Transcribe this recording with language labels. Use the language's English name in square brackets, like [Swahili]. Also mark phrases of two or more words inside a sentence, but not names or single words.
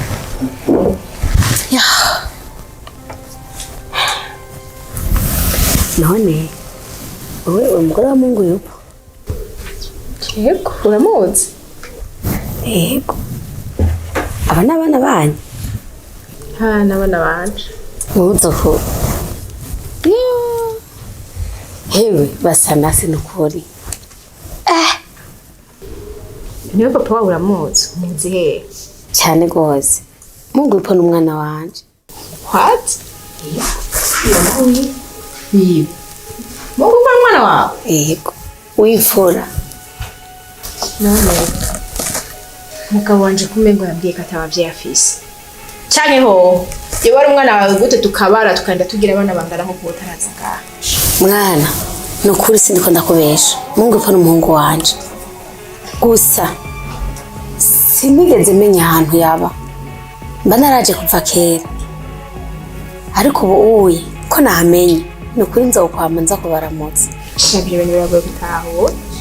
[Rundi] None wowe umugore wa Mungu yupo? Yego, uramuzi? Yego. Aba n'abana banyu? N'abana banje. Muzoho. Hewe basa nasi n'ukuri. Niwe papa wawe uramuzi? Umuzi hehe? Cyane gose. Mungu yupo n'umwana wanje. What? Wiwe. Mungu yupo n'umwana wawe? Yego. W'imfura. None mugabo wanje kumengo yambwiye ko atabavyeyi afise. Canke ho iyo wari umwana wawe gute tukabara tukanda tugira abana bangana nko kubutaraza ngaha. Mwana nukuri sindiko ndakubesha. Mungu yupo n'umuhungu wanje. Gusa sinigeze menya ahantu yaba. Mba naraje kuva kera. Ariko ubu uye ko namenye nukuri nzokwama nza kubaramutsa. Shabire bene baragoye gutaho.